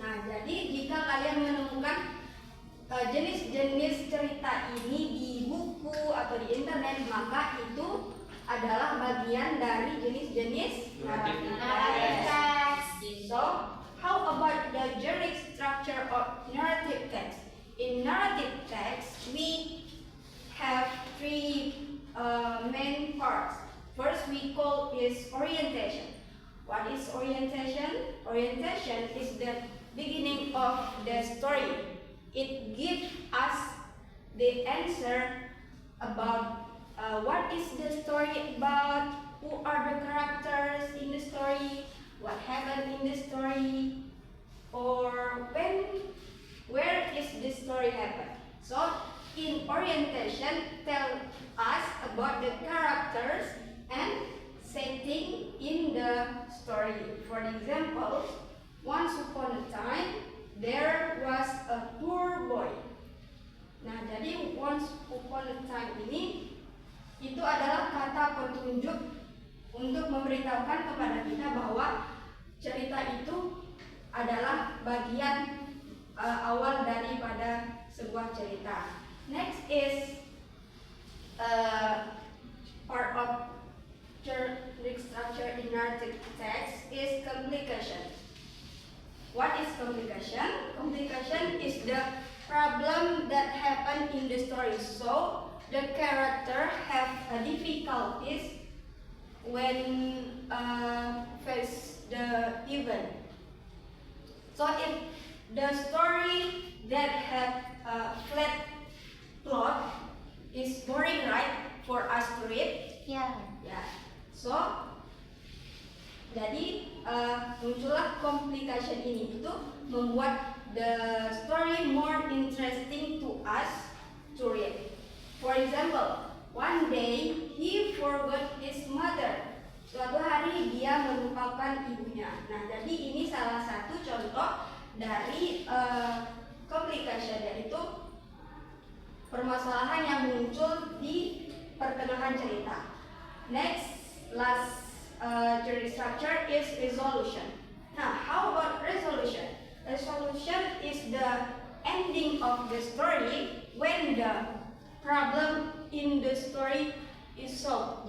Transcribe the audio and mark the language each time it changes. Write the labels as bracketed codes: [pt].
[id] nah, jadi jika kalian menemukan jenis-jenis cerita ini di buku atau di internet, maka itu adalah bagian dari jenis-jenis narrative text. [en] So, how about the genre structure of narrative text? In narrative text, we have three main parts. First, we call is orientation. What is orientation? Orientation is the beginning of the story. It gives us the answer about what is the story about, who are the characters in the story, what happened in the story, or where is the story happen. So, in orientation, tell us about the characters and setting in the story. For example, once upon a time, there was a poor boy. [id] Nah, jadi [en] once upon a time [id] ini itu adalah kata petunjuk untuk memberitahukan kepada kita bahwa cerita itu adalah bagian awal daripada sebuah cerita. [en] Next is part of genre structure in narrative text is complication. What is complication? Complication is the problem that happen in the story. So the character have difficulties when face the event. So if the story that have a flat plot is boring, right, for us to read? Yeah. Ya. So [id] jadi muncullah complication ini itu membuat [en] the story more interesting to us to read. For example, one day he forgot his mother. [id] Suatu hari dia melupakan ibunya. Nah, jadi ini salah satu contoh dari complication, yaitu permasalahan yang muncul di pertengahan cerita. [en] Next, last genre structure is resolution. Now, how about resolution? Resolution is the ending of the story when the problem in the story is solved.